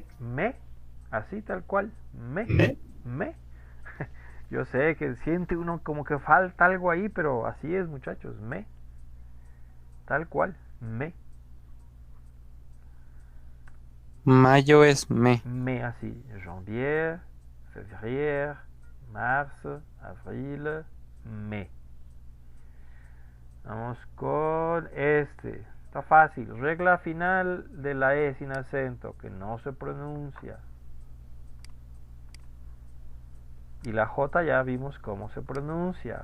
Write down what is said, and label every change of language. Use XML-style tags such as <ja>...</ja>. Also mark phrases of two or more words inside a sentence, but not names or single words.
<es>Me, así tal cual, me, me. Yo sé que siente uno como que falta algo ahí, pero así es, muchachos, me, tal cual, me, Mayo es me. así,</es> <fr>janvier, février, mars, avril,</fr> <es>me. Vamos con este. Está fácil. Regla final de la E sin acento, que no se pronuncia. Y la J ya vimos cómo se pronuncia.</es>